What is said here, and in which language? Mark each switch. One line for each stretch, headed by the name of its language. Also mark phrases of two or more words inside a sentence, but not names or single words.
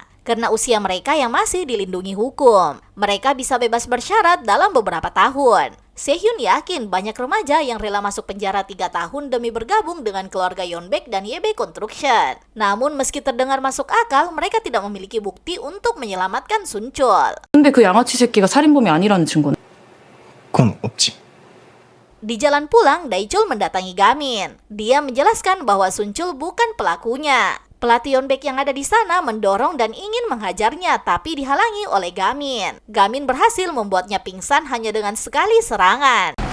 Indonesian: Karena usia mereka yang masih dilindungi hukum, mereka bisa bebas bersyarat dalam beberapa tahun. Sehyun yakin banyak remaja yang rela masuk penjara 3 tahun demi bergabung dengan keluarga Yeonbaek dan Yebe Construction. Namun meski terdengar masuk akal, mereka tidak memiliki bukti untuk menyelamatkan Sunchol.
Korean: 근데 그 양아치 새끼가 살인범이 아니라는 증거는? 그건 없지.
Indonesian: Di jalan pulang, Daechul mendatangi Gamin. Dia menjelaskan bahwa Sunchol bukan pelakunya. Pelatih Yeonbaek yang ada di sana mendorong dan ingin menghajarnya, tapi dihalangi oleh Gamin. Gamin berhasil membuatnya pingsan hanya dengan sekali serangan.